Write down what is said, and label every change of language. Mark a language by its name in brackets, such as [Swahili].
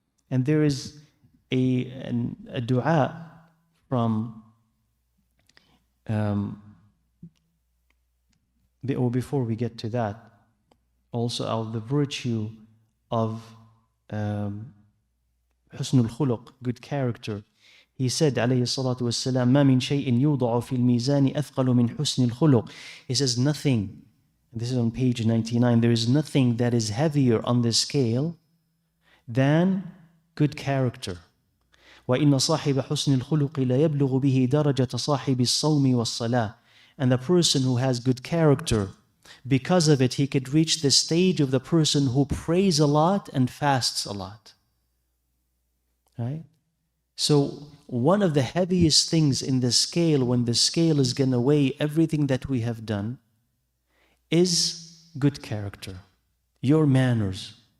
[English] And there is a dua from, before we get to that, also of the virtue of husnul khuluq, good character. He said, [Arabic] alayhi salatu wassalam, ما من شيء يوضع في الميزان أثقل من حسن الخلق. [English] He says nothing, this is on page 99, there is nothing that is heavier on the scale than good character. [Arabic] وإن صاحب حسن الخلق لا يبلغ به درجة صاحب الصوم والصلاة. [English] And the person who has good character, because of it, he could reach the stage of the person who prays a lot and fasts a lot. Right? So one of the heaviest things in the scale, when the scale is going to weigh everything that we have done, is good character, your manners.